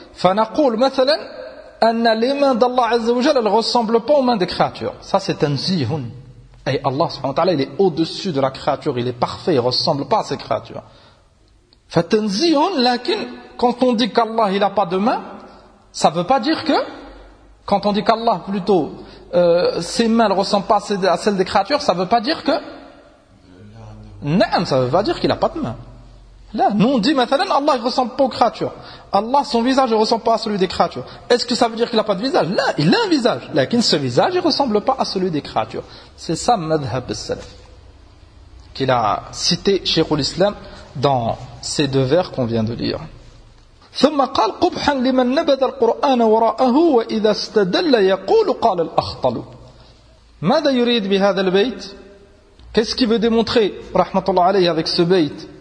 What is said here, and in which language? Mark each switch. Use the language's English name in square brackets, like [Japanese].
[Arabic] فنقول مثلا أن لمن الله عز وجل [French] لا ressemble pas aux mains des créatures. Ça c'est تنزيه. Et Allah subhanahu wa ta'ala, il est au-dessus de la créature, il est parfait, il ne ressemble pas à ses créatures. Fatanzihun, lakin, quand on dit qu'Allah il n'a pas de main, ça ne veut pas dire que, quand on dit qu'Allah plutôt, ses mains ne ressemblent pas à celles des créatures, ça ne veut pas dire que, non, ça ne veut pas dire qu'il n'a pas de main. Là, nous on dit maintenant, Allah il ne ressemble pas aux créatures. Allah, son visage ne ressemble pas à celui des créatures. Est-ce que ça veut dire qu'il n'a pas de visage? Là, il a un visage. Lakin, ce visage ne ressemble pas à celui des créatures. C'est ça, madhhab al-salaf, qu'il a cité Cheikh al-Islam dans ces deux vers qu'on vient de lire. [Arabic] ثم قال قبحا لمن نبذ القرآن وراءه وإذا استدل يقول قال الأخطل. ماذا يريد بهذا البيت؟ [French] Qu'est-ce qu'il veut démontrer, rahmatullah alayhi, avec ce bait?